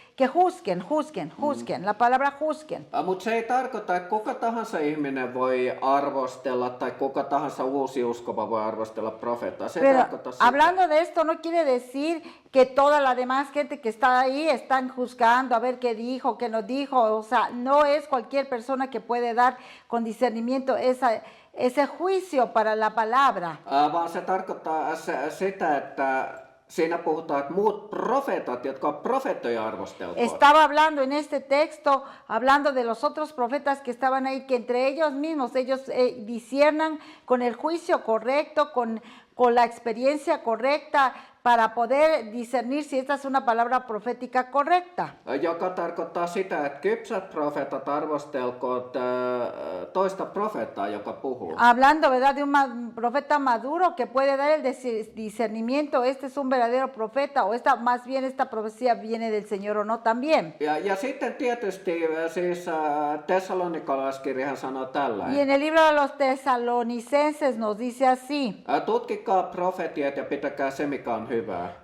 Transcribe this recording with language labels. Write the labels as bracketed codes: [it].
[es] que juzguen, la palabra juzguen. [fi] Mutta se ei tarkoita, että kuka tahansa ihminen voi arvostella tai kuka tahansa uusi uskova voi arvostella profeettaa. Se ei [es] Pero [fi] tarkoita sitä. [es] hablando de esto no quiere decir que toda la demás gente que está ahí están juzgando a ver qué dijo, qué no dijo. O sea, no es cualquier persona que puede dar con discernimiento ese juicio para la palabra. [fi] Vaan se tarkoittaa sitä, että siinä puhutaan, että muut profeetat, jotka on profeettoja arvostelkoon. [es] Estaba hablando en este texto, hablando de los otros profetas que estaban ahí, que entre ellos mismos, ellos disciernan con el juicio correcto, con la experiencia correcta, para poder discernir si esta es una palabra profética correcta. [fi] Joka tarkoittaa sitä, että kypsät profeetat arvostelkoot toista profeettaa, joka puhuu. [es] Hablando, ¿verdad?, de un profeta maduro que puede dar el discernimiento, este es un verdadero profeta, o más bien esta profecía viene del Señor o no también. [fi] Ja sitten tietysti siis Tessalonikalaiskirjahan sanoo tällä. [es] Y en el libro de los Tesalonicenses nos dice así. [fi] Tutkikaa profetiat ja pitäkää se, mikä on hyvää.